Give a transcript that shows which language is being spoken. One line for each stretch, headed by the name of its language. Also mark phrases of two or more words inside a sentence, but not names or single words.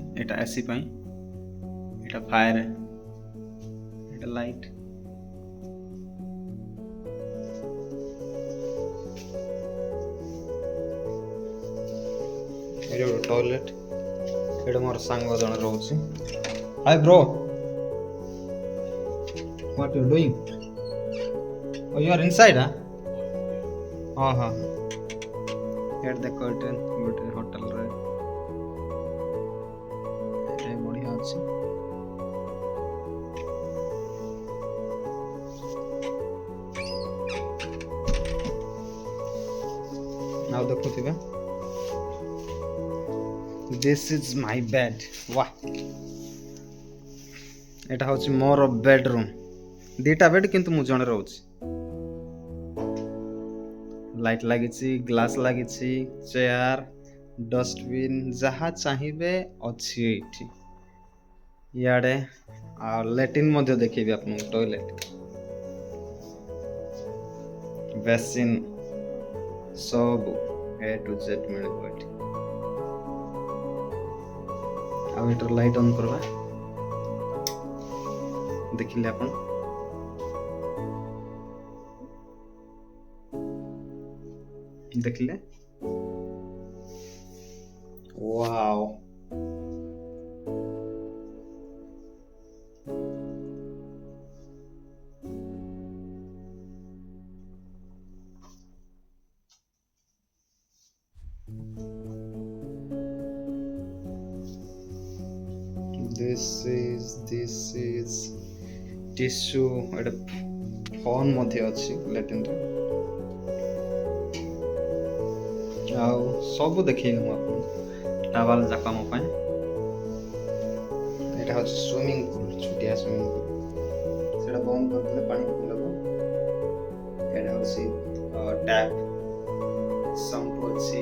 Odia: ଏଇଟା ଏସି ପାଇଁ, ଏଇଟା ଫାୟାର, ଏଇଟା ଲାଇଟ୍। ଏଇଟା ଗୋଟେ ଟଏଲେଟ୍। ଏଇଟା ମୋର ସାଙ୍ଗ ଜଣେ ରହୁଛି।
English: hi bro, what you doing? Oh, you are inside,
Odia: huh? ହଁ ହଁ। ଏଇଟା ଦେଖ, ଏଇଟା ଗୋଟେ ହୋଟେଲରେ ଏଇଟା ବଢ଼ିଆ ଅଛି। ଆଉ ଦେଖୁଥିବେ,
English: this is my bed.
Odia: वाह,
Bangla: এটা হচ্ছে
Odia: ମୋର ବେଡରୁମ୍। 2ଟା ବେଡ୍, କିନ୍ତୁ ମୁଁ ଜଣେ ରହୁଛି। ଲାଇଟ୍ ଲାଗିଛି, ଗ୍ଲାସ୍ ଲାଗିଛି, ଚେୟାର, ଡଷ୍ଟବିନ୍, ଯାହା ଚାହିଁବେ ଅଛି ଏଇଠି। ଇଆଡ଼େ ଆଉ ଲାଟ୍ରିନ୍ ମଧ୍ୟ ଦେଖେଇବି ଆପଣଙ୍କୁ। ଟଏଲେଟ୍, ବେସିନ୍, ସବୁ
English: A to Z
Odia: ମିଳିବ ଏଠି। ଆଉ ଏଟାର
English: light on
Odia: କରିବା, ଦେଖିଲେ ଆପଣ। ଦେଖିଲେ Wow.
English: This is tissue
Odia: ଗୋଟେ ଫୋନ୍ ମଧ୍ୟ ଅଛି ଲାଟ୍ରିନ୍ରେ। ଆଉ ସବୁ ଦେଖେଇବି ମୁଁ ଆପଣଙ୍କୁ ଟାୱାଲ ଯାକ ଆମ ପାଇଁ। ଏଇଟା ହେଉଛି
English: swimming pool,
Odia: ଛୋଟିଆ
English: swimming pool.
Odia: ସେଇଟା ବନ୍ଦ କରିଦେଲେ ପାଣି ପକେଇଦେବ। ଏଇଟା ହେଉଛି ଟ୍ୟାପ୍, ସମ୍ପୁ ଅଛି।